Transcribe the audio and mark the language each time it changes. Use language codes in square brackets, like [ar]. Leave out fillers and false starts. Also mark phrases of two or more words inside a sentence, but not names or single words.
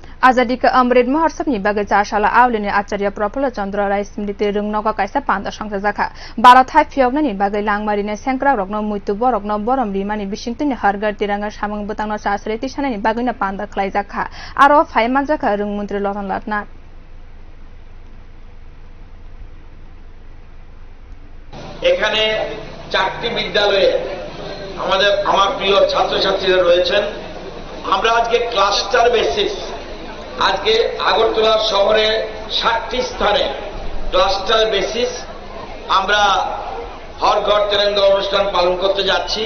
[trp] आजादी का अमृत महोत्सव नि बागै चारशाला आवलिने आचार्य प्रफुल्ल चन्द्र राय स्मृति रुंगनग काइसा पान्दा संख्या जाखा 12 थाइ फियगना नि बागै लांगमारिने सेंक्रा रगन मुइतु बरगन बरम रिमानि बिसिंतिनि हरगर तिरंगा सामंग बुतांग चासरे तिसानानि बागैना पान्दा खलाइ जाखा आरो फाइमान जाखा रुंग मन्त्री लतन लाटना [bn] এখানে চারটি বিদ্যালয়ে আমার প্রিয় ছাত্রছাত্রীরা রয়েছেন। আমরা আজকে [en] cluster basis [bn] আজকে আগরতলা শহরে 60টি স্থানে [en] cluster basis [bn] আমরা হর ঘর তেরঙ্গা অনুষ্ঠান পালন করতে যাচ্ছি।